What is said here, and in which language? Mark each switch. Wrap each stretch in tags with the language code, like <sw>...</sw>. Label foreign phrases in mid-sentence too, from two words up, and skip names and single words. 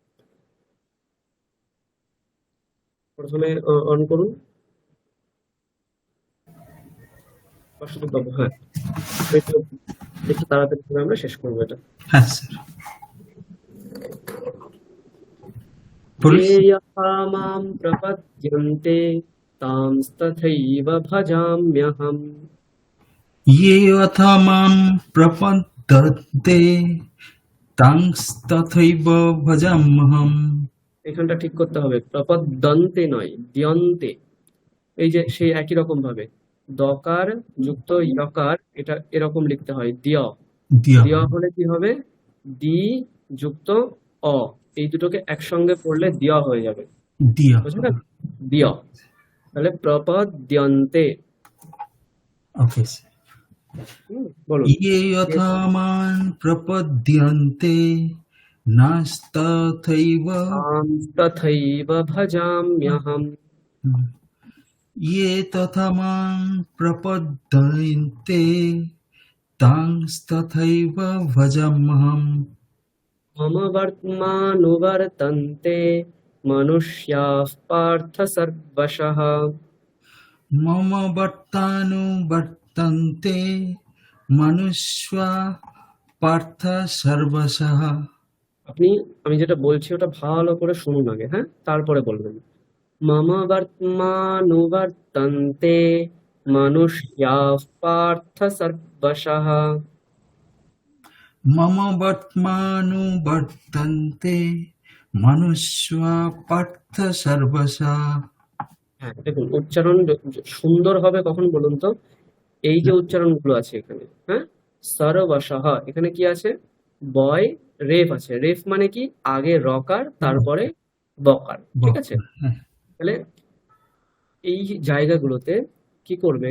<bn>প্রথমে অন করুন অশ্বদীপ বাবু। হ্যাঁ, একটু একটু তাড়াতাড়ি করে আমরা শেষ করবো এটা। হ্যাঁ স্যার, বলুন।</bn> <sa>ये यथा मां प्रपद्यन्ते तांस्तथैव भजाम्यहम्। ये यथा मां प्रपद्यन्ते তাংস্তথৈব ভজাম্যহম।</sa> <bn>এখানটা ঠিক করতে হবে, প্রপদ্যন্তে নয়, দ্যন্তে। এই যে সেই একই রকম ভাবে দকার যুক্ত ইয়কার, এটা এরকম লিখতে হয়, দ্য। দিয়া দ্য হলে কি হবে? দি যুক্ত অ, এই দুটোকে একসঙ্গে পড়লে দ্য হয়ে যাবে, দিয়া, বুঝলে? দ্য, তাহলে প্রপদ্যন্তে। ওকে স্যার। বলুন।</bn> <sa>ये यथा मां प्रपद्यन्ते नास्तथैव तथैव भजाम्यहम्। ये तथा मां प्रपद्यन्ते तांस्तथैव भजाम्यहम्। मम वर्त्मानुवर्तन्ते मनुष्याः पार्थ सर्वशः। मम वर्तानुवर्तन्ते मनुष्या पार्थ सर्वशः।</sa> <bn>আমি যেটা বলছি ওটা ভালো করে শুনুন আগে, হ্যাঁ, তারপরে বলবেন।</bn> <sa>মম বর্তমানুবর্তন্তে মনুষ্যাঃ পার্থ সর্বশঃ। मम वर्त्मानुवर्तन्ते मनुष्या पार्थ सर्वशः।</sa> <bn>হ্যাঁ, দেখুন উচ্চারণ সুন্দর হবে কখন বলুন তো? এই যে উচ্চারণগুলো আছে এখানে, হ্যাঁ, সর্বশঃ, এখানে কি আছে? বয় রেফ আছে। রেফ মানে কি? আগে রকার তারপরে বকার, ঠিক আছে? তাহলে এই জায়গাগুলোতে কি করবেন?</bn>